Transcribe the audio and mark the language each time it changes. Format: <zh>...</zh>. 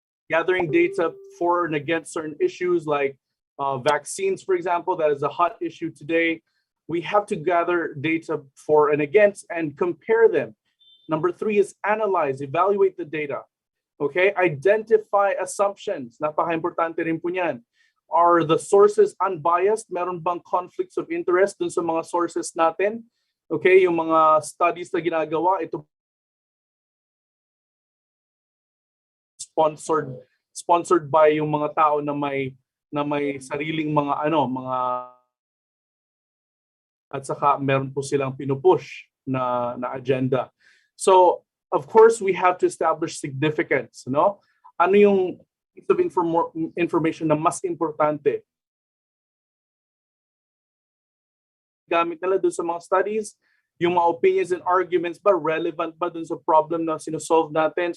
<en>Gathering data for and against certain issues like vaccines, for example, that is a hot issue today. We have to gather data for and against and compare them. Number 3 is analyze, evaluate the data. Okay, identify assumptions.</en> <tl>Napaka-importante rin po niyan.</tl> <en>Are the sources unbiased?</en> <tl>Meron bang conflicts of interest dun sa mga sources natin? Okay, yung mga studies na ginagawa, ito sponsored by yung mga tao na may sariling mga at saka meron po silang pinupush na agenda.</tl> <en>So of course we have to establish significance, no?</en> <tl>Ano yung piece of information na mas importante? Gamit nila doon sa mga studies, yung mga opinions and arguments ba relevant ba dun sa problem na sinosolve natin?</tl>